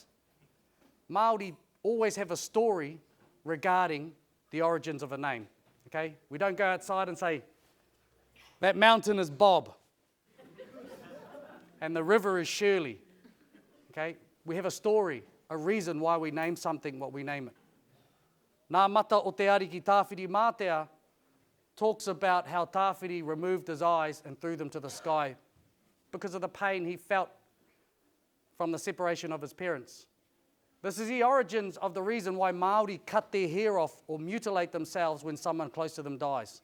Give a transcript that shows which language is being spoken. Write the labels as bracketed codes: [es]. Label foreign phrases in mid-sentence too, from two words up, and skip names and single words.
[en] Māori always have a story regarding the origins of a name. Okay? We don't go outside and say, that mountain is Bob. And the river is Shirley. Okay? We have a story, a reason why we name something what we name it. [mi] Nā mata o te ari ki Tāwhiri Mātea [en] talks about how Tāwhiri removed his eyes and threw them to the sky because of the pain he felt from the separation of his parents. This is the origins of the reason why Māori cut their hair off or mutilate themselves when someone close to them dies.